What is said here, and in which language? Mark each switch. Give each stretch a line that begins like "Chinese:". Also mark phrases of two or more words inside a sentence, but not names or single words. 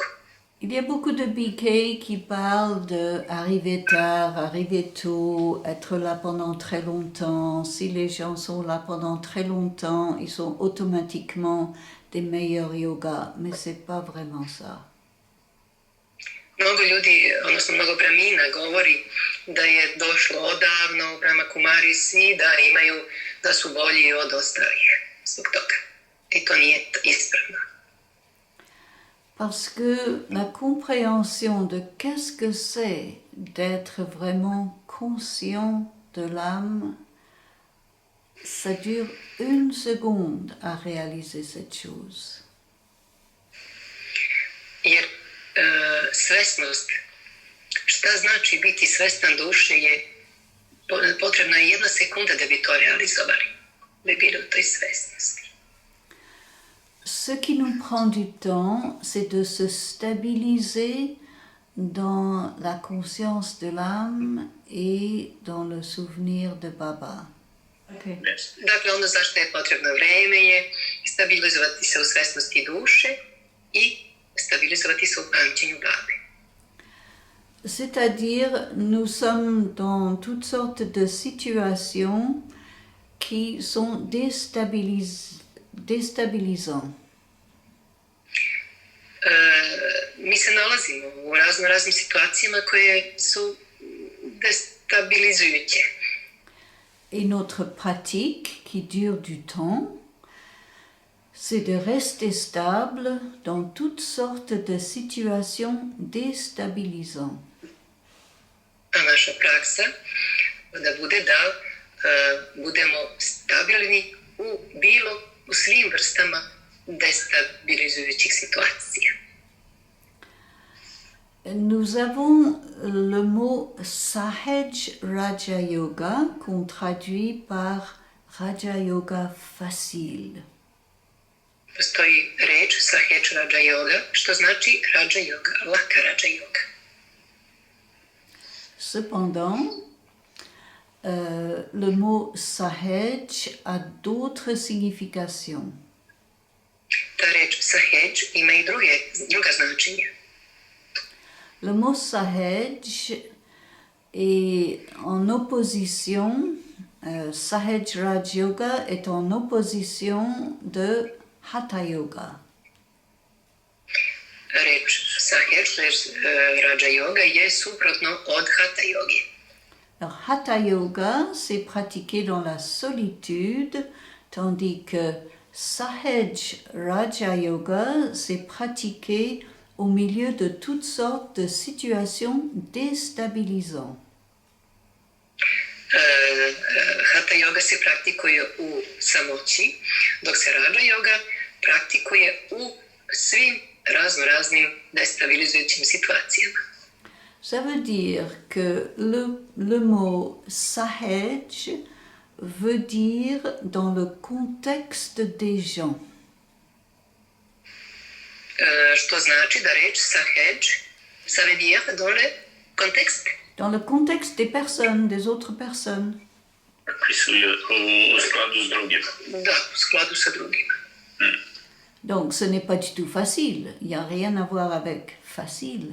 French: Il y a beaucoup de biquets qui parlent d'arriver tard, arriver tôt, être là pendant très longtemps. Si les gens sont là pendant très longtemps, ils sont automatiquement des meilleurs yogas, mais c'est pas vraiment ça.
Serbian: Mnogo ljudi, odnosno mnogo Brahmina govori da je došlo odavno prema Kumari svi da su bolji od ostalih zbog toga. I to nije ispravno.
French: Parce que la compréhension de qu'est-ce que c'est d'être vraiment conscient de l'âme, ça dure 1 seconde à réaliser cette chose.
Serbian: Jer svesnost, šta znači biti svestan duše je potrebna je 1 sekunda da bi to realizovali, da bi bili u toj svesnosti.
French: Ce qui nous prend du temps, c'est de se stabiliser dans la conscience de l'âme et dans le souvenir de Baba. Okay.
Serbian: Dakle, ono zašto je potrebno vreme je stabilizovati se u svesnosti duše i stabilizovati se u pamćenju babe.
French: C'est-à-dire, nous sommes dans toutes sortes de situations qui sont déstabilisants.
Serbian: Mi se nalazimo u raznim situacijama koje su destabilizujuće.
French: Et notre pratique, qui dure du temps, c'est de rester stable dans toutes sortes de situations déstabilisantes.
Serbian: A naša praksa da bude da budemo stabilni u svim vrstama destabilizujućih situacija.
French: Nous avons le mot Sahaj Raja Yoga qu'on traduit par Raja Yoga facile.
Serbian: Postoji reč Sahaj Raja Yoga, što znači Raja Yoga, laka Raja Yoga.
French: Cependant, le mot Sahaj a d'autres significations.
Serbian: Ta reč Sahaj ima i druga značenja.
French: Le mot Sahaj est en opposition, Sahaj Raj Yoga est en opposition de Hatha Yoga.
Serbian: Reč Sahaj, Raja Yoga je suprotno od Hatha Yogi.
French: Alors, Hatha Yoga, c'est pratiqué dans la solitude, tandis que Sahaj Raja Yoga, c'est pratiqué au milieu de toutes sortes de situations déstabilisantes.
Serbian: Hatha yoga se praktikuje u samoći, dok se Raja yoga praktikuje u svim raznim destabilizujućim situacijama.
French: Ça veut dire que le mot sahaj veut dire dans le contexte des gens.
Serbian: Što znači da reč sahaj,
French: ça veut dire dans le contexte? Dans le contexte des personnes, des autres personnes.
Serbian: U skladu s drugima. Da, u skladu sa drugima.
French: Donc ce n'est pas du tout facile. Il n'y a rien à voir avec facile.